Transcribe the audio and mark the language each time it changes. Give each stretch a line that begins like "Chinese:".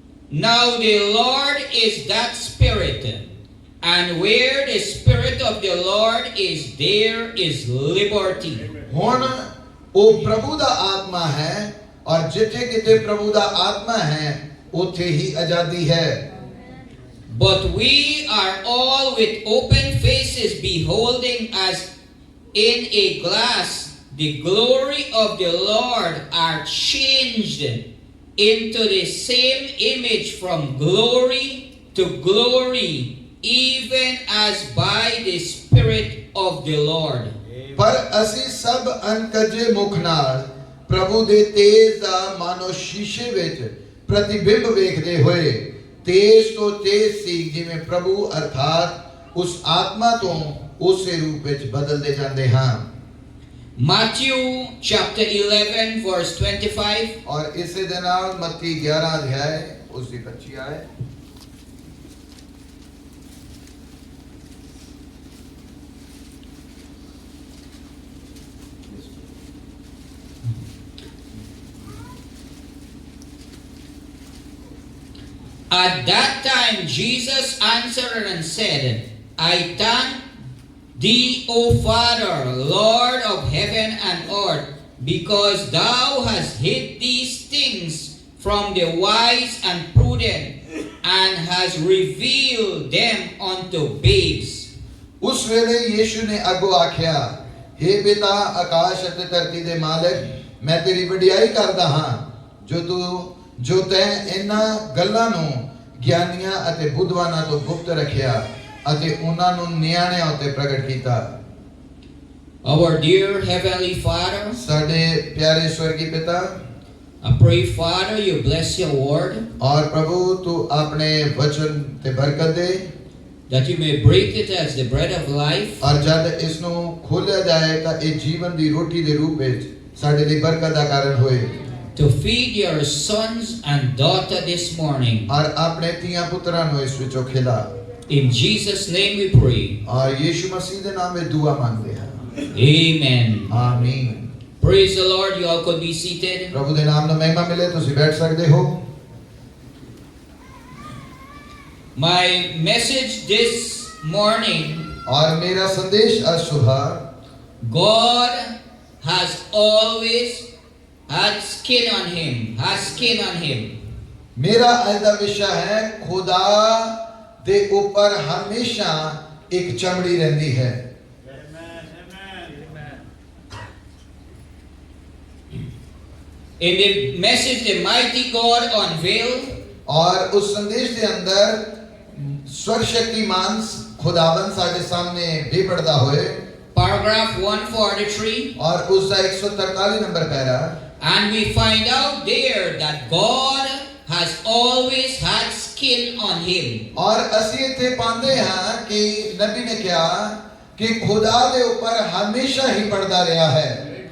English: Now the Lord is that Spirit, And where the Spirit of the Lord is, there is liberty.
Punjabi: ਹੁਣ ਉਹ ਪ੍ਰਭੂ ਦਾ ਆਤਮਾ ਹੈ ਔਰ ਜਿੱਥੇ ਕਿਤੇ ਪ੍ਰਭੂ ਦਾ ਆਤਮਾ ਹੈ ਉੱਥੇ ਹੀ ਆਜ਼ਾਦੀ ਹੈ।
English: But we are all with open faces beholding as in a glass the glory of the Lord are changed into the same image from glory to glory, even as by the Spirit of the Lord.
Punjabi: ਪਰ ਅਸੀਂ ਸਭ ਅਣਕੱਜੇ ਮੁਖ ਨਾਲ ਪ੍ਰਭੂ ਦੇ ਤੇਜ ਦਾ ਮਾਨੋ ਸ਼ੀਸ਼ੇ ਵਿੱਚ ਪ੍ਰਤੀਬਿੰਬ ਵੇਖਦੇ ਹੋਏ ਤੇਜ ਤੋਂ ਤੇਜ ਸੀ ਜਿਵੇਂ ਪ੍ਰਭੂ ਅਰਥਾਤ ਉਸ ਆਤਮਾ ਤੋਂ ਉਸੇ ਰੂਪ ਵਿੱਚ ਬਦਲਦੇ ਜਾਂਦੇ ਹਾਂ।
English: Matthew chapter 11 verse 25.
Punjabi: ਔਰ ਇਸੇ ਦੇ ਨਾਲ ਮੱਤੀ 11 ਅਧਿਆਇ ਉਸ ਦੀ 25 ਆਇਤ।
English: At that time Jesus answered and said, I thank thee, O Father, Lord of heaven and earth, because thou hast hid these things from the wise and prudent, and hast revealed them unto babes.
Punjabi: ਉਸ ਵੇਲੇ ਯੀਸ਼ੂ ਨੇ ਅੱਗੋਂ ਆਖਿਆ, हे ਪਿਤਾ ਆਕਾਸ਼ ਅਤੇ ਧਰਤੀ ਦੇ ਮਾਲਕ, ਮੈਂ ਤੇਰੀ ਵਡਿਆਈ ਕਰਦਾ ਹਾਂ ਜੋ ਤੈਂ ਇਹਨਾਂ ਗੱਲਾਂ ਨੂੰ ਗਿਆਨੀਆਂ ਅਤੇ ਬੁੱਧਵਾਨਾਂ ਤੋਂ ਗੁਪਤ ਰੱਖਿਆ ਅਤੇ ਉਹਨਾਂ ਨੂੰ ਨਿਆਣਿਆਂ ਉੱਤੇ ਪ੍ਰਗਟ ਕੀਤਾ।
English: Our dear Heavenly Father,
Punjabi: ਸਾਡੇ ਪਿਆਰੇ ਸਵਰਗੀ ਪਿਤਾ,
English: I pray, Father, you bless your word,
Punjabi: ਔਰ ਪ੍ਰਭੂ ਤੂੰ ਆਪਣੇ ਵਚਨ ਤੇ ਬਰਕਤ ਦੇ,
English: that you may break it as the bread of life,
Punjabi: ਔਰ ਜਦ ਇਸ ਨੂੰ ਖੋਲ੍ਹਿਆ ਜਾਏ ਤਾਂ ਇਹ ਜੀਵਨ ਦੀ ਰੋਟੀ ਦੇ ਰੂਪ ਵਿੱਚ ਸਾਡੇ ਲਈ ਬਰਕਤ ਦਾ ਕਾਰਨ ਹੋਏ।
English: to feed your sons and daughter this morning.
Punjabi: ਔਰ ਆਪਣੇ ਧੀਆਂ ਪੁੱਤਰਾਂ ਨੂੰ ਇਸ ਵਿੱਚੋਂ ਖਿਲਾ।
English: In Jesus' name we pray.
Punjabi: ਔਰ ਯੀਸ਼ੂ ਮਸੀਹ ਦੇ ਨਾਮ ਵਿੱਚ ਦੁਆ ਮੰਗਦੇ ਹਾਂ।
English: Amen.
Punjabi: ਆਮੀਨ।
English: Praise the Lord. You all could be seated.
Punjabi: ਪ੍ਰਭੂ ਦੇ ਨਾਮ ਨੂੰ ਮਹਿਮਾ ਮਿਲੇ, ਤੁਸੀਂ ਬੈਠ ਸਕਦੇ ਹੋ।
English: My message this morning,
Punjabi: ਔਰ ਮੇਰਾ ਸੰਦੇਸ਼ ਅੱਜ ਸੁਬਹ,
English: God has always had skin on him, has skin on him.
Punjabi: ਮੇਰਾ ਅੱਜ ਦਾ ਵਿਸ਼ਾ ਹੈ ਖੁਦਾ ਦੇ ਉੱਪਰ ਹਮੇਸ਼ਾ ਇੱਕ ਚਮੜੀ ਰਹਿੰਦੀ ਹੈ।
English: In the message, the mighty God unveiled,
Punjabi: ਔਰ ਉਸ ਸੰਦੇਸ਼ ਦੇ ਅੰਦਰ ਸਵਰ ਸ਼ਕਤੀਮਾਨ ਖੁਦਾਵੰਦ ਸਾਡੇ ਸਾਹਮਣੇ ਬੇਪਰਦਾ ਹੋਏ,
English: paragraph 143,
Punjabi: ਔਰ ਉਸ ਦਾ 143 number para,
English: and we find out there that God has always had skin on him.
Punjabi: ਔਰ ਅਸੀਂ ਇੱਥੇ ਪਾਉਂਦੇ ਹਾਂ ਕਿ ਨਬੀ ਨੇ ਕਿਹਾ ਕਿ ਖੁਦਾ ਦੇ ਉੱਪਰ ਹਮੇਸ਼ਾ ਹੀ ਪਰਦਾ ਰਿਹਾ ਹੈ।